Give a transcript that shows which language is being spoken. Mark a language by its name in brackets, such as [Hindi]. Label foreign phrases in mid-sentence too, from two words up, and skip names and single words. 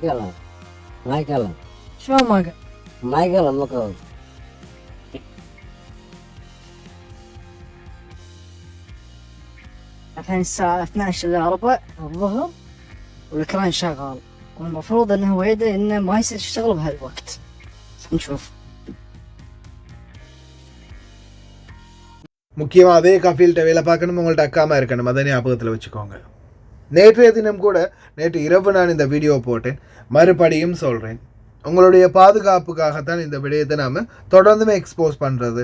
[Arabic] ما قال. شلون ما قال؟ ما قال مغول. الحين الساعة 12 إلا ربع الظهر والكران شغال، والمفروض إنه هو يدري إنه ما يصير يشتغل بهالوقت. نشوف. [Tamil] முக்கியமாக அதே கஃபீல்கிட்ட வேலை பார்க்கணும், உங்கள்ட்ட அக்காமல் இருக்கணும், அதை ஞாபகத்தில் வச்சுக்கோங்க. நேற்றைய தினம் கூட, நேற்று இரவு நான் இந்த வீடியோ போட்டேன், மறுபடியும் சொல்கிறேன், உங்களுடைய பாதுகாப்புக்காகத்தான் இந்த விடயத்தை நாம் தொடர்ந்துமே எக்ஸ்போஸ் பண்ணுறது.